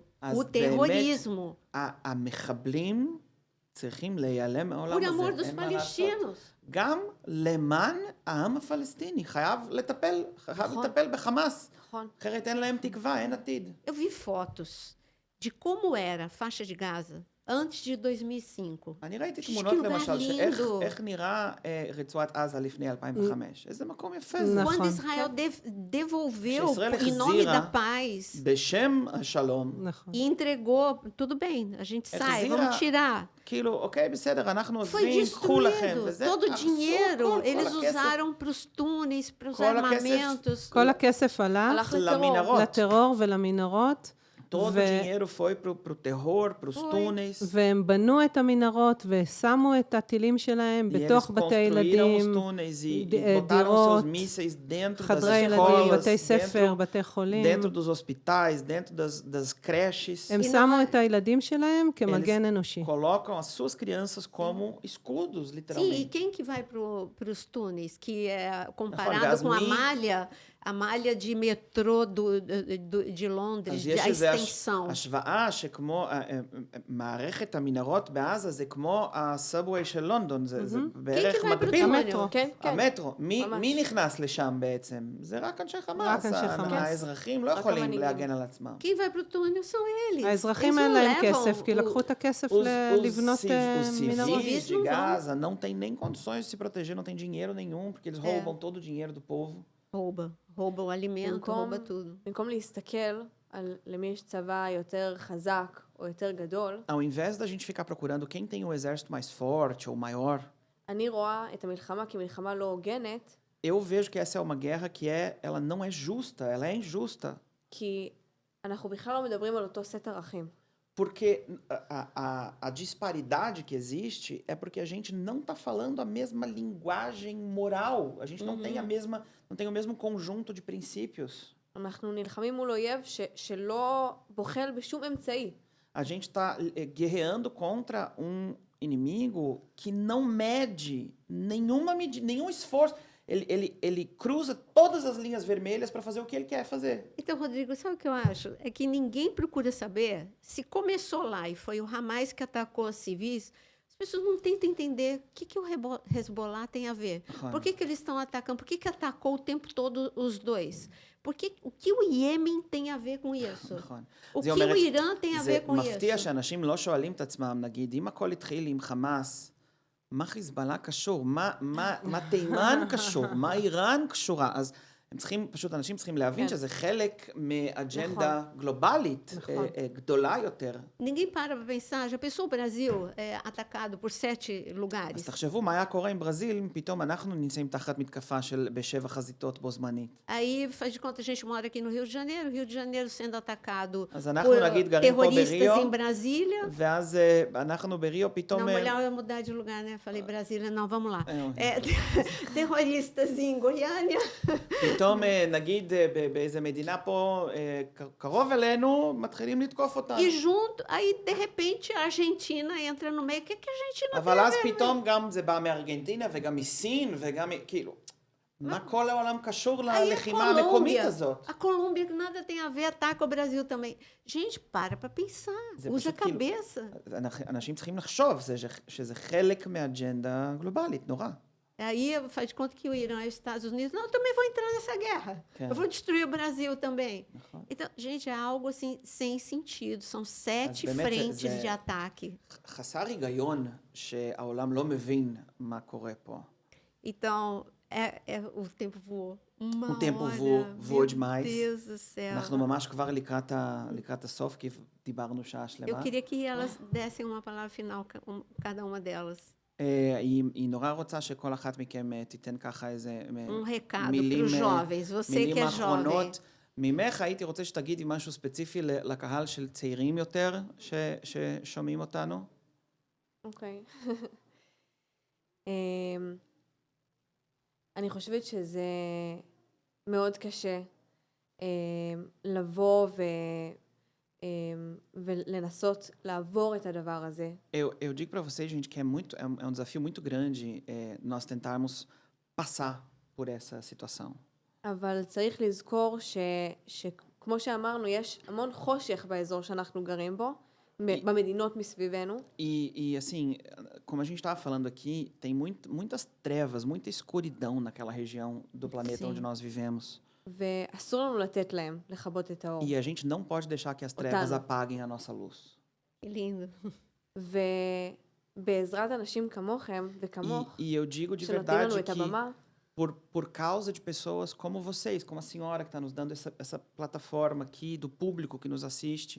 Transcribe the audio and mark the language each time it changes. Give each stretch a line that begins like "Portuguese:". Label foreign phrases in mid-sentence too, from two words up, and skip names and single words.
Hebrew: אז
Portuguese: o terrorismo.
Hebrew: המחבלים צריכים להיעלם מהעולם
Portuguese: Por
Hebrew: הזה,
Portuguese: amor dos
Hebrew: אין מה לעשות.
Portuguese: palestinos.
Hebrew: גם למען העם הפלסטיני, חייב לטפל בחמאס. נכון. אחרת אין להם תקווה, אין עתיד.
Portuguese: Eu vi fotos de como era a faixa de Gaza antes de 2005.
Hebrew: אני ראיתי שיש תמונות כאילו למשל,
Portuguese: ליndo.
Hebrew: איך נראה רצועת עזה לפני 2005. איזה מקום יפה זה. נכון.
Portuguese: Quando Israel devolveu
Hebrew: כשישראל
Portuguese: em nome da
Hebrew: החזירה
Portuguese: paz
Hebrew: בשם השלום, נכון.
Portuguese: e entregou, tudo bem, a gente sai,
Hebrew: החזירה,
Portuguese: vamos tirar.
Hebrew: כאילו, אוקיי, בסדר, אנחנו
Portuguese: Foi
Hebrew: עוזבים, קחו לכם,
Portuguese: destruído.
Hebrew: וזה
Portuguese: Todo o
Hebrew: הרסו
Portuguese: dinheiro
Hebrew: הכל,
Portuguese: eles
Hebrew: כל הכסף,
Portuguese: usaram para os túneis, para os
Hebrew: כל הכסף.
Portuguese: armamentos.
Hebrew: כל הכסף הלך הלך לטרור. למנהרות. לטרור ולמנהרות,
Portuguese: Todo o dinheiro foi pro terror, pros túneis.
Hebrew: והם בנו את המנהרות ושמו את הטילים שלהם
Portuguese: E eles
Hebrew: בתוך בתי
Portuguese: construíram os
Hebrew: ילדים,
Portuguese: túneis e
Hebrew: דירות,
Portuguese: botaram seus mísseis dentro das
Hebrew: חדרי ילדים,
Portuguese: escolas,
Hebrew: בתי ספר,
Portuguese: dentro,
Hebrew: בתי חולים.
Portuguese: dentro dos hospitais, dentro das creches.
Hebrew: הם שמו את הילדים שלהם כמגן אנושי.
Portuguese: Colocam as suas crianças como escudos, Sim, e literalmente. quem que vai para os túneis? Que é comparado com Gasmin- a malha de metrô de Londres,
Hebrew: אז
Portuguese: a
Hebrew: יש איזו
Portuguese: extensão.
Hebrew: השוואה שכמו מערכת המנהרות בעזה זה כמו הסאבווי של לונדון, זה בערך כן, כן, מקביל. המטרו. כן, כן. המטרו. ממש. מי נכנס לשם בעצם? זה רק אנשי חמאס. רק אנשי חמאס. האזרחים לא רק יכולים המנהיגים. להגן על עצמם.
Portuguese: Quem vai para o túnel são eles.
Hebrew: האזרחים
Portuguese: Eles
Hebrew: אין
Portuguese: não
Hebrew: להם
Portuguese: levam
Hebrew: כסף, כי
Portuguese: o-
Hebrew: לקחו את הכסף
Portuguese: Os
Hebrew: לבנות מנהרות.
Portuguese: civis de não vão. Gaza não têm nem condições de se proteger, não tem dinheiro nenhum, porque eles roubam todo o dinheiro do povo. rouba o alimento,
Hebrew: במקום-
Portuguese: rouba tudo.
Hebrew: במקום להסתכל על למי יש צבא יותר חזק או יותר גדול,
Portuguese: Ao invés da gente ficar procurando quem tem o exército mais forte ou maior,
Hebrew: אני רואה את המלחמה כמלחמה לא הוגנת,
Portuguese: eu vejo que essa é uma guerra que ela não é justa, ela é injusta.
Hebrew: כי אנחנו בכלל לא מדברים על אותו סט ערכים.
Portuguese: Porque a disparidade que existe é porque a gente não está falando a mesma linguagem moral. A gente não tem não tem o mesmo conjunto de princípios.
Hebrew: אנחנו נלחמים מול אויב שלא בוחל בשום אמצעי.
Portuguese: A gente está guerreando contra um inimigo que não mede nenhum esforço. Ele cruza todas as linhas vermelhas para fazer o que ele quer fazer. Então, Rodrigo, sabe o que eu acho? É que ninguém procura saber se começou lá e foi o Hamas que atacou os civis. As pessoas não tentam entender o que o Hezbollah tem a ver. Por que eles estão atacando? Por que atacou o tempo todo os dois? O que o Iêmen tem a ver com isso?
Hebrew: נכון.
Portuguese: O
Hebrew: זה
Portuguese: que
Hebrew: אומרת,
Portuguese: o Irã tem a ver
Hebrew: זה
Portuguese: com
Hebrew: מפתיע
Portuguese: isso?
Hebrew: שאנשים לא שואלים את עצמם, נגיד, אם הכל התחיל עם חמאס, מה חיזבאללה קשור? מה תימן קשור? מה איראן קשורה? אז אנשים צריכים להבין שזה חלק מאג'נדה גלובלית גדולה יותר.
Portuguese: Ninguém para pensar. Já pensou o Brasil atacado por 7 lugares?
Hebrew: אז תחשבו מה היה קורה עם ברזיל, אם פתאום אנחנו נמצאים תחת מתקפה ב7 חזיתות בו זמנית.
Portuguese: Aí, faz de conta, a gente mora aqui no Rio de Janeiro sendo atacado
Hebrew: אז אנחנו
Portuguese: por
Hebrew: נגיד גרים פה
Portuguese: terroristas
Hebrew: בריו,
Portuguese: em Brasília.
Hebrew: ואז אנחנו בריו פתאום...
Portuguese: Não, melhor eu mudar de lugar, né? Falei Brasília, não, vamos lá. Terroristas em Goiânia.
Hebrew: פתאום נגיד באיזה מדינה פה קרוב אלינו, מתחילים לתקוף אותנו.
Portuguese: E junto, aí de repente a Argentina entra no meio. O que a Argentina tem
Hebrew: אבל
Portuguese: a
Hebrew: אז
Portuguese: ver?
Hebrew: פתאום גם זה בא מארגנטינה וגם מסין וגם כאילו, מה כל העולם קשור
Portuguese: Aí
Hebrew: ללחימה המקומית הזאת?
Portuguese: a Colômbia que nada tem a ver, ataca o Brasil também. Gente, para pensar,
Hebrew: זה
Portuguese: usa a
Hebrew: פשוט כאילו-
Portuguese: cabeça.
Hebrew: אנשים צריכים לחשוב שזה חלק מאג'נדה גלובלית, נורא.
Portuguese: Aí faz de conta que o Irã e os Estados Unidos, não, eu também vou entrar nessa guerra. É. Eu vou destruir o Brasil também.
Hebrew: נכון.
Portuguese: Então, gente, é algo assim sem sentido. São 7
Hebrew: באמת
Portuguese: frentes
Hebrew: זה-
Portuguese: de ataque.
Hebrew: חסר היגיון שהעולם לא מבין מה קורה פה.
Portuguese: Então, o tempo voou. Uma O tempo hora, voou meu demais. Deus do céu.
Hebrew: אנחנו ממש כבר לקראת הסוף, כי דיברנו שעה
Portuguese: Eu
Hebrew: שלמה.
Portuguese: queria que elas dessem uma palavra final, cada uma delas.
Hebrew: היא נורא רוצה שכל אחת מכם תיתן ככה איזה
Portuguese: Recado
Hebrew: מילים,
Portuguese: para os jovens, você que
Hebrew: מילים
Portuguese: é jovem.
Hebrew: האחרונות. ממך הייתי רוצה שתגידי משהו ספציפי לקהל של צעירים יותר ששומעים אותנו. אוקיי. אני חושבת שזה מאוד קשה לבוא ולנסות לעבור את הדבר הזה.
Portuguese: Eu digo para vocês, gente, que é um desafio muito grande nós tentarmos passar por essa situação.
Hebrew: אבל צריך לזכור שכמו שאמרנו, יש המון חושך באזור שאנחנו גרים בו, במדינות מסביבנו.
Portuguese: E assim, como a gente estava falando aqui, tem muitas trevas, muita escuridão naquela região do planeta Sim. onde nós vivemos.
Hebrew: ואסור לנו לתת להם לכבות את האור.
Portuguese: E a gente não pode deixar que as trevas Otano. apaguem a nossa luz. Que lindo.
Hebrew: ובעזרת אנשים כמוכם וכמוך,
Portuguese: E eu digo de
Hebrew: שנותנים לנו
Portuguese: verdade
Hebrew: את
Portuguese: que
Hebrew: הבמה,
Portuguese: por causa de pessoas como vocês, como a senhora que está nos dando essa plataforma aqui, do público que nos assiste,